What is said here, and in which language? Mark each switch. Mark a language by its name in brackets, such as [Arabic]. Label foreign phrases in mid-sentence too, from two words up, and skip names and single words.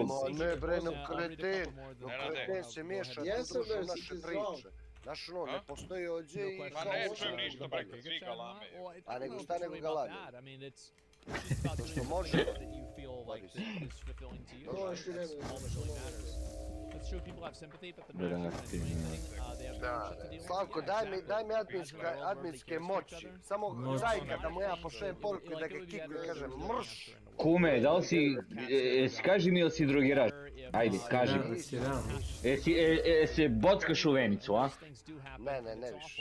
[Serbian] Ma ne bre, no kreten se miješa tu druže u naše priče. Znaš ono, ne postoji ođe i... Ma ne čujem ništa bre, kad svi ga lame. A nego šta nego ga lame? To što može. To što ne [English] It's true, people have sympathy, but the notion is they have shit to deal with. [Serbian] Slavko, daj mi adminske moći. Samo Zajka da mu ja pošaljem poruku i da ga kikujem i kažem mrš. Kume, da li si, kaži mi ili si drogiraš? Ajde, kaži. Se bockaš u venicu, a? Ne više.